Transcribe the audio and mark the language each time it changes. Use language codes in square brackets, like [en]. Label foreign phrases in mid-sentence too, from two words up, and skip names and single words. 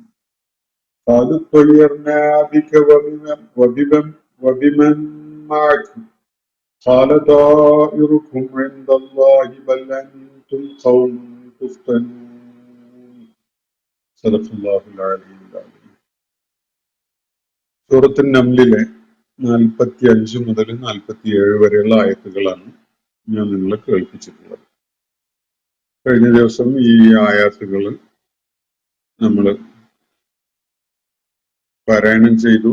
[ar] قالوا اطيرنا بك وبمن معك قال طائركم عند الله بل أنتم قوم تفتنون. صدق الله العلي العظيم. [ml] സൂറത്തുൻ നംലിലെ 45 മുതൽ 47 വരെയുള്ള ആയത്തുകളാണ് ഞാൻ നിങ്ങളെ കേൾപ്പിച്ചിട്ടുള്ളത്. കഴിഞ്ഞ ദിവസം ഈ ആയത്തുകൾ നമ്മൾ പാരായണം ചെയ്തു.